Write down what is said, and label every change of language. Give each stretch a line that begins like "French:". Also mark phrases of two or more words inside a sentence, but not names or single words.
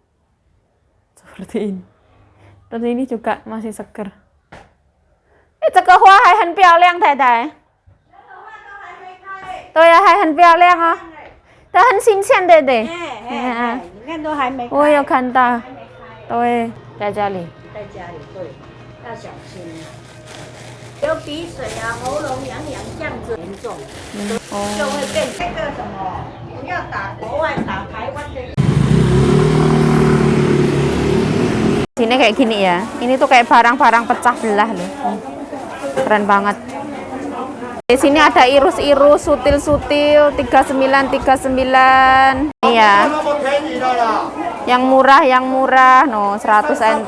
Indonesian: Seperti ini. Terus ini juga masih seger.
Chinese: 这个花还很漂亮，太太。对呀，还很漂亮啊，它很新鲜，对不对？你看都还没开。我有看到，对，在家里。在家里对，要小心。流鼻水啊，喉咙痒痒这样子严重，就会变那个什么，不要打国外，打台湾的。
Indonesian: Sini kayak gini ya. Ini tuh kayak barang-barang pecah belah loh. Keren banget. Di sini ada irus-irus, sutil-sutil, 39. Iya. Yang murah, no, 100 NT.